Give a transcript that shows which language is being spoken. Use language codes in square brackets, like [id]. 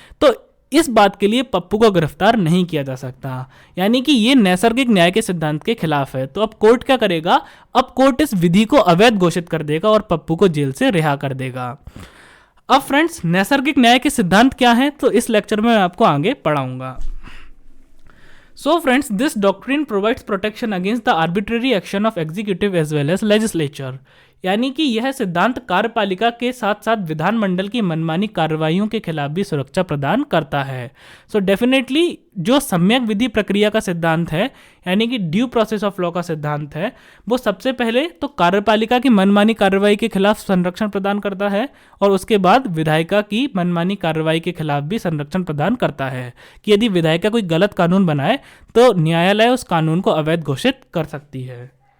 [hi] तो इस बात के लिए पप्पू को गिरफ्तार नहीं किया जा सकता, यानी कि ये नैसर्गिक न्याय के सिद्धांत के खिलाफ है। तो अब कोर्ट क्या करेगा? अब कोर्ट इस विधि को अवैध घोषित कर देगा और पप्पू को जेल से रिहा कर देगा। अब फ्रेंड्स, नैसर्गिक न्याय के सिद्धांत क्या हैं तो इस लेक्चर में मैं आपको आगे पढ़ाऊंगा। [en] So friends, this doctrine provides protection against the arbitrary action of executive as well as legislature. [hi] यानी कि यह सिद्धांत कार्यपालिका के साथ साथ विधानमंडल की मनमानी कार्रवाइयों के खिलाफ भी सुरक्षा प्रदान करता है। सो डेफिनेटली जो सम्यक विधि प्रक्रिया का सिद्धांत है, यानी कि ड्यू प्रोसेस ऑफ लॉ का सिद्धांत है, वो सबसे पहले तो कार्यपालिका की मनमानी कार्रवाई के खिलाफ संरक्षण प्रदान करता है और उसके बाद विधायिका की मनमानी कार्रवाई के खिलाफ भी संरक्षण प्रदान करता है कि यदि विधायिका कोई गलत कानून बनाए तो न्यायालय उस कानून को अवैध घोषित कर सकती है।